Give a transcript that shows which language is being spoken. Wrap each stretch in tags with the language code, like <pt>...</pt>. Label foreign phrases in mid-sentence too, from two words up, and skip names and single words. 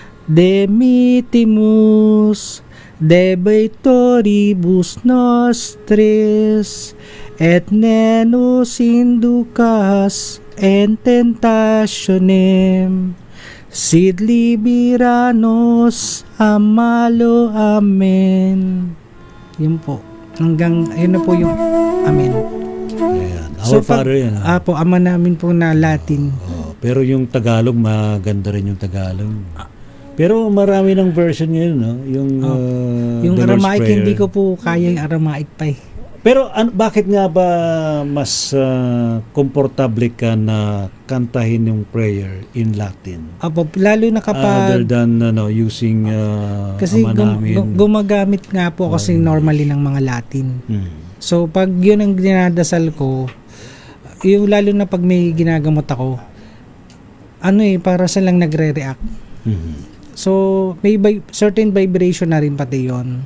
<la>demittimus debitoribus nostris, et ne nos inducas en tentationem, sed libera nos a malo.</la> <tl>Amen. Yun po. Yun na po yung Amen. Ayan. Our Father yan. Po, Ama namin po na Latin. Pero yung Tagalog, maganda rin yung Tagalog. Pero marami ng version ngayon, no? Yung The Lord's Aramaic, Prayer. hindi ko po kaya yung Aramaic pa eh. Pero bakit nga ba mas komportable ka na kantahin yung</tl> <en>prayer in Latin?</en> <tl>Lalo na kapag</tl> <en>Other than using</en> <tl>kasi Ama namin. gumagamit nga po kasi normally ng mga Latin. So pag yun ang dinadasal ko, yung lalo na pag may ginagamot ako, para silang nagre-react. So may</tl> <en>certain vibration</en> <tl>na rin pati yun.</tl>